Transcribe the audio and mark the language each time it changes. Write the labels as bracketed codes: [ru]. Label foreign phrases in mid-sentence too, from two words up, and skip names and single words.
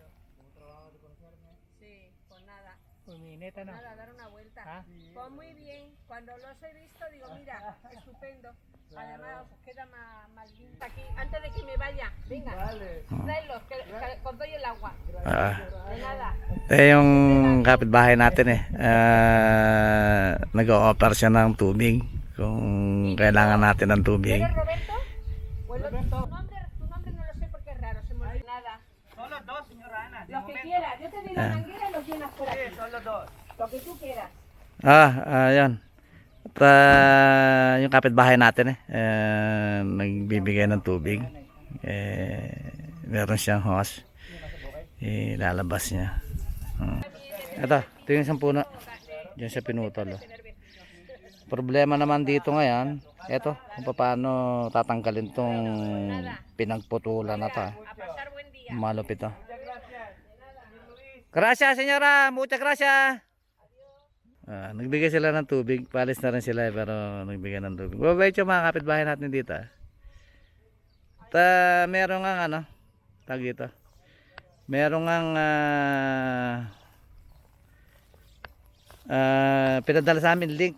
[es] un trabajo de conocerme. sí, pues nada. Pues mi neta no. Nada, dar una vuelta. Ah. Pues muy bien, cuando los he visto digo, mira, estupendo. Además os queda más lindo. Aquí, antes de que me vaya, venga, Vale. traedlos, que os doy el agua. Ah, De nada. [tl] yung kapitbahay natin eh. Nag-o-offer siya ng tubig. Kung kailangan natin ng tubig. [es] ¿Eres Roberto? Tu nombre no lo sé porque es raro, se me olvidó. Nada. Son los dos, señora Ana. de Lo que momento. quieras, yo te doy la manguera y los llenas por Sí, aquí. son los dos. Lo que tú quieras. [tl] Ayan. At yung kapitbahay natin nagbibigay ng tubig. Meron siyang hose. Ilalabas niya. Ito yung isang puno. Diyan siya pinutol. Problema naman dito ngayon, ito, kung paano tatanggalin tong pinagputulan na to. [es] A pasar buen día. [tl] Malupit to. [es] Gracias, señora. Muchas gracias. [tl] Nagbigay sila ng tubig. Palis na rin sila pero nagbigay ng tubig. Mabait yung mga kapitbahay natin dito. At meron nga ano, tag dito. Meron nga pinadala sa amin link.